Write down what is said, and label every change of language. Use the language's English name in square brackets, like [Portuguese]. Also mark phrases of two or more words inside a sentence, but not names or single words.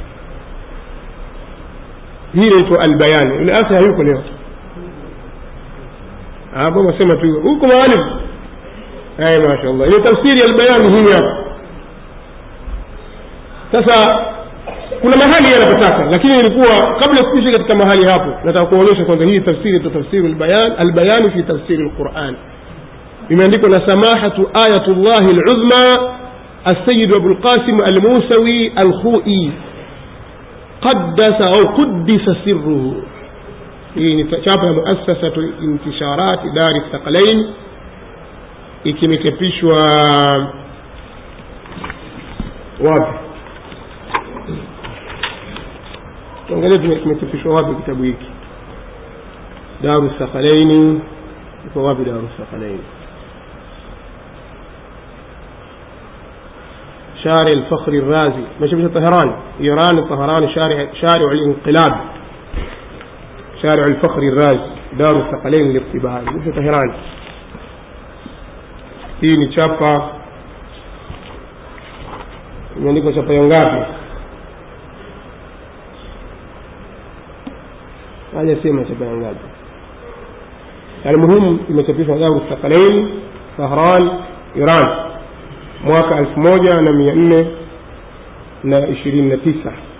[Swahili] Hii inaitwa Al-Bayan. Yule asa hayuko leo. Hapo wasema tu huko mahali. Mashaallah. Ile tafsiri ya Al-Bayan hii hapa. Sasa kuna mahali yanapotaka, lakini ilikuwa kabla sikufikia katika mahali hapo nataka kuonyesha kwanza hii tafsiri ya tafsiri Al-Bayan fi tafsiri al-Qur'an. Imeandikwa na [Arabic] سماحة آية الله العظمى السيد أبو القاسم الموسوي الخوئي قدس سره. [Swahili] hii chapa ya muassasatu intisharat dar al-thaqalain, ikimechapishwa wapi? tuangalie kimechapishwa wapi kitabu hiki. dar al-thaqalain iko wapi? [Arabic] dar al-thaqalain شارع الفخر الرازي، مشبه طهران إيران طهران، شارع الانقلاب، شارع الفخر الرازي، دار الثقلين للاقتباس، مشبه طهران. [Swahili] hii ni chapa imeandikwa chapa ya ngapi? haja sema chapa ya ngapi. Almuhimu imechapishwa Dar al-Thaqalain Tehran Iran mwaka 1429.